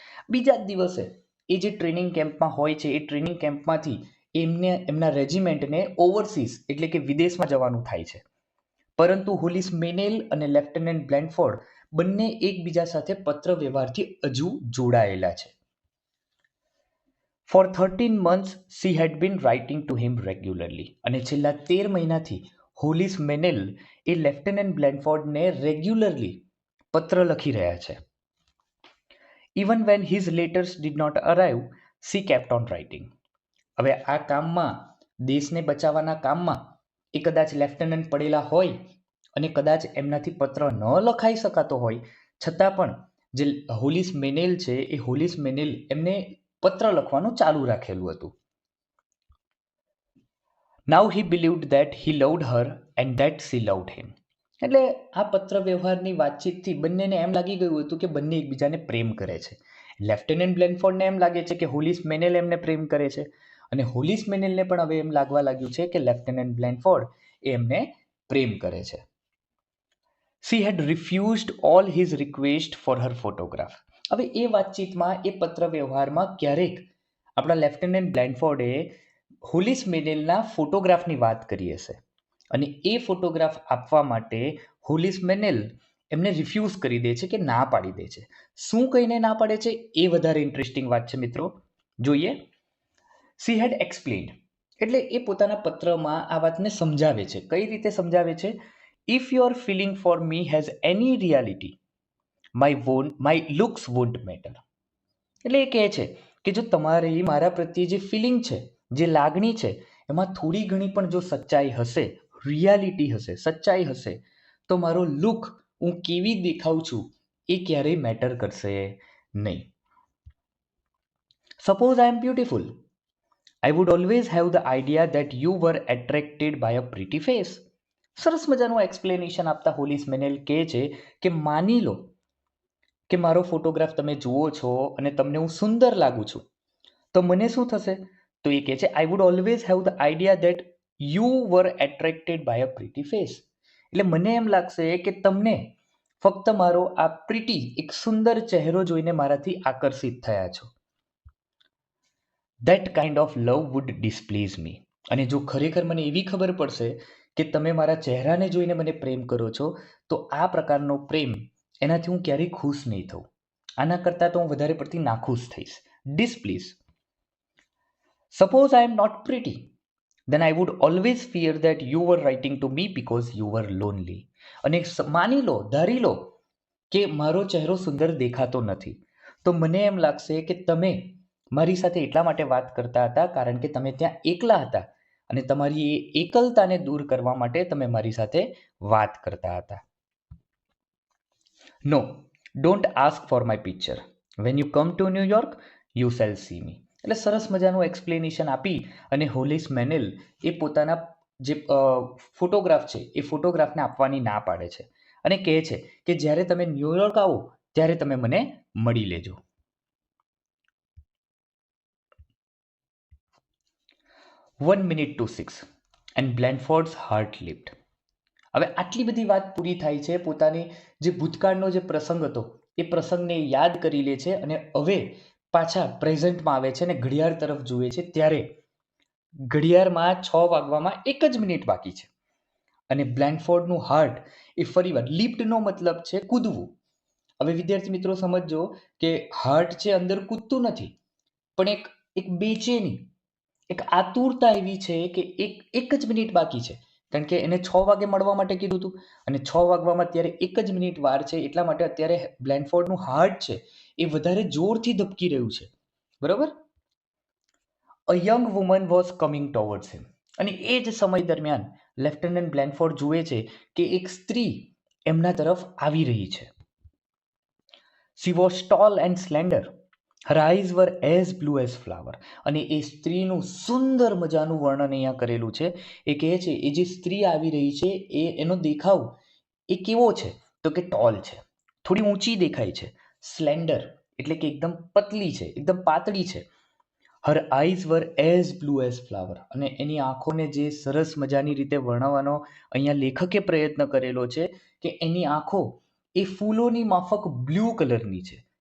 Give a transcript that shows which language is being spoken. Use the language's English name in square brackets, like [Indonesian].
[Gujarati] બીજા જ દિવસે એ જે ટ્રેનિંગ કેમ્પમાં હોય છે એ ટ્રેનિંગ કેમ્પમાંથી એમના રેજિમેન્ટને ઓવરસીઝ એટલે કે વિદેશમાં જવાનું થાય છે. પરંતુ હોલીસ મેનેલ અને લેફ્ટનન્ટ બ્લેનફોર્ડ બંને એકબીજા સાથે પત્ર વ્યવહારથી હજુ જોડાયેલા છે. [English] For 13 months she had been writing to him regularly. [Gujarati] અને છેલ્લા 13 મહિનાથી હોલિસ મેનેલ એ લેફ્ટનન્ટ બ્લેનફોર્ડને રેગ્યુલરલી પત્ર લખી રહ્યા છે. [English] Even when his letters did not arrive she kept on writing. [Gujarati] હવે આ કામમાં, દેશને બચાવવાના કામમાં એ કદાચ લેફ્ટનન્ટ પડેલા હોય અને કદાચ એમનાથી પત્ર ન લખાઈ શકાતો હોય, છતાં પણ જે હોલિસ મેનેલ છે એ હોલિસ મેનેલ એમને પત્ર લખવાનું ચાલુ રાખેલું હતું. [English] Now he believed that he loved her and that she loved him. [Gujarati] એટલે આ પત્ર વ્યવહારની વાતચીતથી બંનેને એમ લાગી ગયું હતું કે બંને એકબીજાને પ્રેમ કરે છે. લેફ્ટનન્ટ બ્લેનફોર્ડને એમ લાગે છે કે હોલિસ મેનેલ એમને પ્રેમ કરે છે, અને હોલિસ મેનેલને પણ હવે એમ લાગવા લાગ્યું છે કે લેફ્ટનન્ટ બ્લેનફોર્ડ એમને પ્રેમ કરે છે. [English] She had refused all his request for her photograph. [Gujarati] હવે એ વાતચીતમાં, એ પત્ર વ્યવહારમાં ક્યારેક આપણા લેફ્ટનન્ટ બ્લેનફોર્ડે હોલિસ મેનેલના ફોટોગ્રાફની વાત કરી હશે, અને એ ફોટોગ્રાફ આપવા માટે હોલિસ મેનેલ એમને રિફ્યુઝ કરી દે છે, કે ના પાડી દે છે. શું કહીને ના પાડે છે એ વધારે ઇન્ટરેસ્ટિંગ વાત છે મિત્રો, જોઈએ. [English] She had explained, [Gujarati] એટલે એ પોતાના પત્રમાં આ વાતને સમજાવે છે. કઈ રીતે સમજાવે છે? [English] If your feeling for me has any reality, my looks won't matter. [Gujarati] એટલે એ કહે છે કે જો તમારી મારા પ્રત્યે જે ફિલિંગ છે, જે લાગણી છે, એમાં થોડી ઘણી પણ જો સચ્ચાઈ હશે, રિયાલિટી હશે, સચ્ચાઈ હશે, તો મારો લુક, હું કેવી દેખાઉં છું, એ ક્યારેય મેટર કરશે નહીં. [English] Suppose I am beautiful, I would always have the idea that you were attracted by a pretty face. [Gujarati] સરસ મજાનું એક્સપ્લેનેશન આપતા હોલિસ મેનેલ કહે છે કે માની લો કે મારો ફોટોગ્રાફ તમે જુઓ છો અને તમને હું સુંદર લાગુ છું, તો મને શું થશે? [English] તો એ કહે છે, I would always have the idea that you were attracted by a pretty face. [Gujarati] એટલે મને એમ લાગશે કે તમને ફક્ત મારો આ પ્રીટી, એક સુંદર ચહેરો જોઈને મારાથી આકર્ષિત થયા છો. [English] That kind of love would displease me. [Gujarati] અને જો ખરેખર મને એવી ખબર પડશે કે તમે મારા ચહેરાને જોઈને મને પ્રેમ કરો છો, તો આ પ્રકારનો પ્રેમ, એનાથી હું ક્યારેય ખુશ નહીં થઉં. આના કરતાં તો હું વધારે પડતી નાખુશ થઈશ. ડિસપ્લીઝ. [English] Suppose I am not pretty, then I would always fear that you were writing to me because you were lonely. [Gujarati] અને માની લો, ધારી લો કે મારો ચહેરો સુંદર દેખાતો નથી, તો મને એમ લાગશે કે તમે મારી સાથે એટલા માટે વાત કરતા હતા કારણ કે તમે ત્યાં એકલા હતા, અને તમારી એ એકલતાને દૂર કરવા માટે તમે મારી સાથે વાત કરતા હતા. [English] No, don't ask for my picture. When you come to New York you shall see me. [Gujarati] એટલે સરસ મજાનું એક્સપ્લેનેશન આપી અને હોલિસ મેનેલ એ પોતાના જે ફોટોગ્રાફ છે એ ફોટોગ્રાફને આપવાની ના પાડે છે, અને કહે છે કે જ્યારે તમે ન્યુયોર્ક આવો ત્યારે તમે મને મળી લેજો. [English] 1 minute to 6 and Blandford's heart leaped. [Gujarati] હવે આટલી બધી વાત પૂરી થાય છે, પોતાની જે ભૂતકાળનો જે પ્રસંગ હતો એ પ્રસંગને યાદ કરી લે છે, અને હવે પાછા પ્રેઝન્ટમાં આવે છે અને ઘડિયાળ તરફ જુએ છે, ત્યારે ઘડિયાળમાં 6 વાગવામાં 1 જ મિનિટ બાકી છે, અને બ્લેનફોર્ડનું હાર્ટ એ ફરીવાર, લીપ્ડનો મતલબ છે કૂદવું. હવે વિદ્યાર્થી મિત્રો સમજજો કે હાર્ટ છે અંદર કૂદતું નથી, પણ એક બેચેની, એક આતુરતા એવી છે કે એક જ મિનિટ બાકી છે, કારણ કે એને 6 વાગે મળવા માટે કીધું હતું, અને 6 વાગવામાં અત્યારે 1 જ મિનિટ વાર છે, એટલા માટે અત્યારે બ્લેનફોર્ડનું હાર્ટ છે એ વધારે જોરથી ધબકી રહ્યું છે, બરોબર. [English] A young woman was coming towards him. [Gujarati] અને એ જ સમય દરમિયાન લેફ્ટનન્ટ બ્લેનફોર્ડ જુએ છે કે એક સ્ત્રી એમના તરફ આવી રહી છે. [English] She was tall and slender. Her eyes were as blue as flower. [Gujarati] અને એ સ્ત્રીનું સુંદર મજાનું વર્ણન અહીંયા કરેલું છે. એ કહે છે એ જે સ્ત્રી આવી રહી છે એનો દેખાવ એ કેવો છે? તો કે ટોલ છે, થોડી ઊંચી દેખાય છે. સ્લેન્ડર એટલે કે એકદમ પતલી છે, એકદમ પાતળી છે. [English] Her eyes were as blue as flower. [Gujarati] અને એની આંખોને જે સરસ મજાની રીતે વર્ણવવાનો અહીંયા લેખકે પ્રયત્ન કરેલો છે કે એની આંખો એ ફૂલોની માફક બ્લુ કલરની છે.